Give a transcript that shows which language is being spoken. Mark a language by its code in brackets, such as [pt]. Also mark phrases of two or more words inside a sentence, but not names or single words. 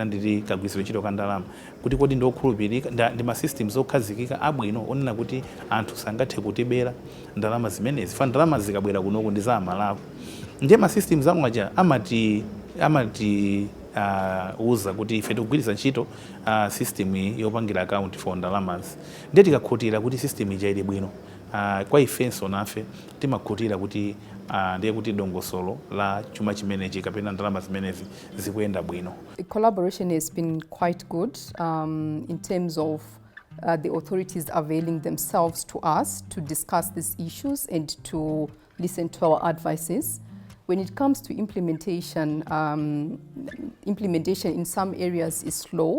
[ny] nditi kagwiritsidwe ntchito ka ndalama kuti kodi ndiokhulupirika ndi ma systems okhazikika abwino onena kuti anthu sangathe kutibera ndalama zimenezi fa ndalama zikabwera kunoku ndi za amalako ndiye ma systems amwaja amati uza kuti ife tikugwiritsa ntchito system yopangira [en] account for [ny] ndalamazi ndiye tikakhutira kuti system ija ili bwino kwa ifenso nafe timakhutira kuti ndiye kuti dongosolo la chuma chimenechi kapena ndalama zimenezi zikuyenda bwino. [en] The collaboration has been quite good in terms of the authorities availing themselves to us to discuss these issues and to listen to our advices. When it comes to implementation, implementation in some areas is slow.